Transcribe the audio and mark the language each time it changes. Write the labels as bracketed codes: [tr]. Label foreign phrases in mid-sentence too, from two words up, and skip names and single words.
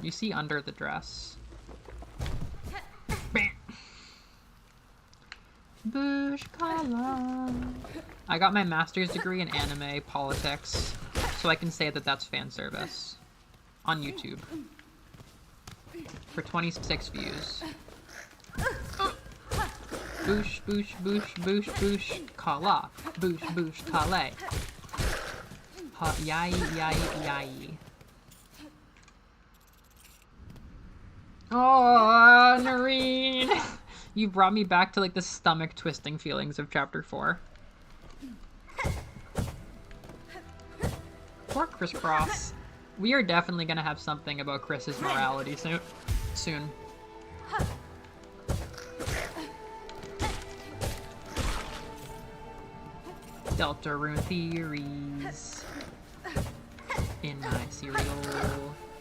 [en] You see under the dress. Bush Khaled. I got my master's degree in anime politics, so I can say that that's fan service on YouTube for 26 views. Boosh, boosh, boosh, boosh, boosh, kala. Boosh, boosh, kale. Ha, yai, yai, yai. Oh, Noreen! You brought me back to like the stomach twisting feelings of chapter 4. Poor Crisscross. We are definitely gonna have something about Chris's morality soon. Delta Rune theories in my cereal.